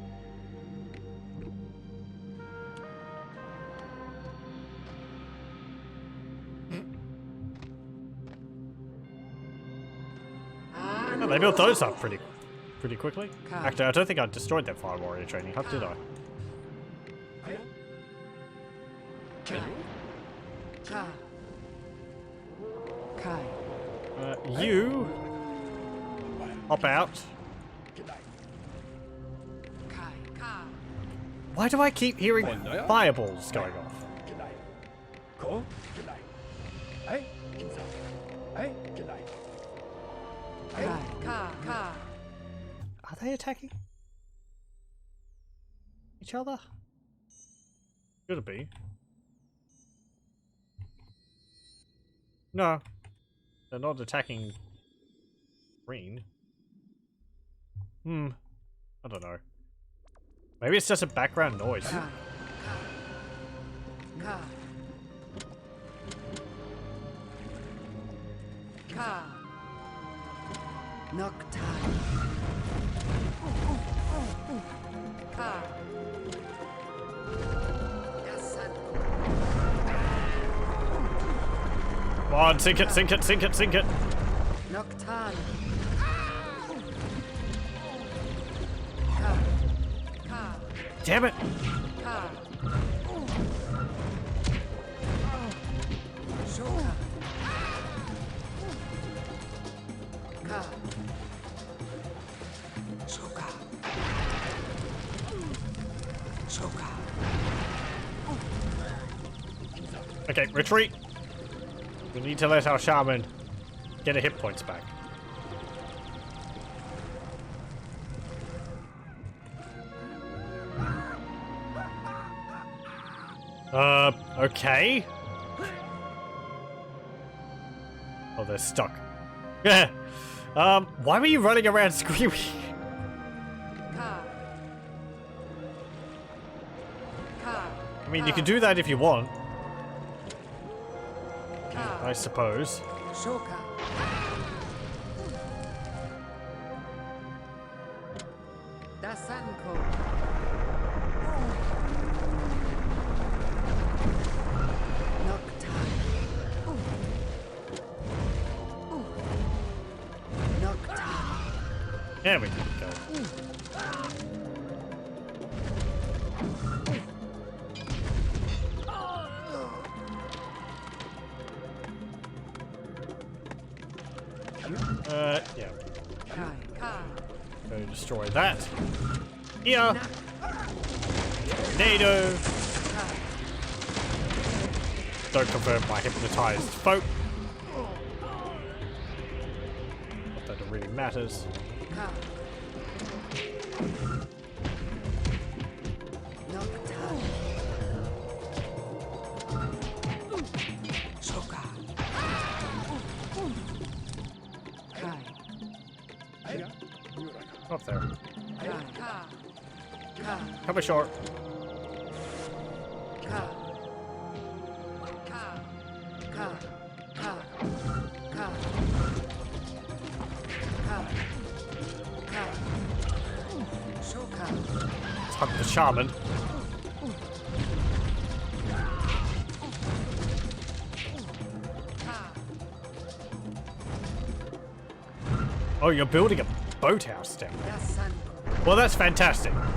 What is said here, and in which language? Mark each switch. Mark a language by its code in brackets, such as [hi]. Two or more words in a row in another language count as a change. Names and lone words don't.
[en] Oh, they built those up pretty quickly. Actually, I don't think I destroyed that fire warrior training hut, did I? Ka. Kai. You hop out. Kai. Ka. Why do I keep hearing fireballs going off? 거? 아이, 인사. 아이, Kai. Ka. Ka. Are they attacking each other? Should it be? No, they're not attacking green. I don't know. Maybe it's just a background noise. Ka. Ka. Ka. Noctime. Ka. Dasanko. Come on, sink it, sink it, sink it, sink it. Noctane. Ka. Ka. Damn it. Ka. Shoka. Ka. Shoka. Shoka. Okay, retreat. We need to let our shaman get her hit points back. Okay. Oh, they're stuck. Yeah. Why were you running around screaming? Ka. Ka. I mean, you can do that if you want, Ka. I suppose. Shoka. Dasanko. Noctane. Noctane. There we go. Yeah. Kai. Ka. Go destroy that. Here. Tornado. Ka. Don't convert my hypnotized folk. Not that it really matters. Ka. Nocturne. Shoka. Kai. Up there. Kai. Ka. Ka. Come short. Ka. Ka. Ka. Ka. Ka. Ka. Ka. Shoka. Let's hunt the shaman. Ka. Oh, you're building a boathouse down there. Yasan. Well, that's fantastic.